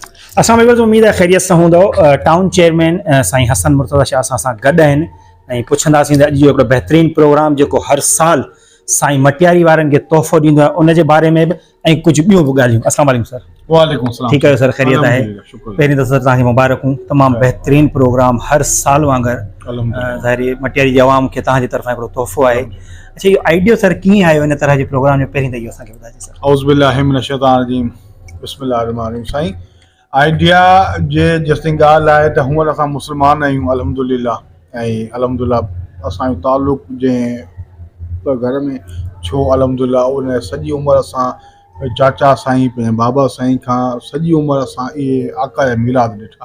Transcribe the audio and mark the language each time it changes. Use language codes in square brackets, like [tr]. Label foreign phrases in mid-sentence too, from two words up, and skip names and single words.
[sd] असां बिल्कुल उम्मीद है ख़ैरियत सां हूंदो। [en] town chairman [sd] साईं हसन मुर्तज़ा शाह असां गॾु आहिनि ऐं पुछंदासीं त अॼु जो हिकिड़ो बहितरीनु प्रोग्राम जेको हर साल साईं मटियारी वारनि खे तोहफ़ो ॾींदो आहे उन जे बारे में बि ऐं कुझु ॿियूं बि ॻाल्हियूं। [ar] السلام عليكم सर। وعليكم السلام. [sd] ठीकु आहियो सर? ख़ैरियत आहे? पहिरीं त सर तव्हांखे मुबारकूं। तमामु बहितरीनु प्रोग्राम हर साल वांगुरु ज़ाहिर मटियारी जी आवाम खे तव्हांजी तरफ़ां हिकिड़ो तोहफ़ो आहे। अच्छा, इहो आइडियो सर कीअं आयो इन तरह जे प्रोग्राम जो? पहिरीं त इहो असांखे ॿुधाइजो सर। [ar] أعوذ بالله من الشيطان الرجيم، بسم الله الرحمن الرحيم. [sd] साईं आइडिया जे जेसिताईं ॻाल्हि आहे त हूअं असां मुस्लमान आहियूं अल्हम्दुलिल्लाह, ऐं अल्हम्दुलिल्लाह असांजो तालुक़ जंहिं घर में छो अल्हम्दुलिल्लाह उन सॼी उमिरि असां चाचा साईं पंहिंजे बाबा साईं खां सॼी उमिरि असां इहे आका जा मीलाद ॾिठा।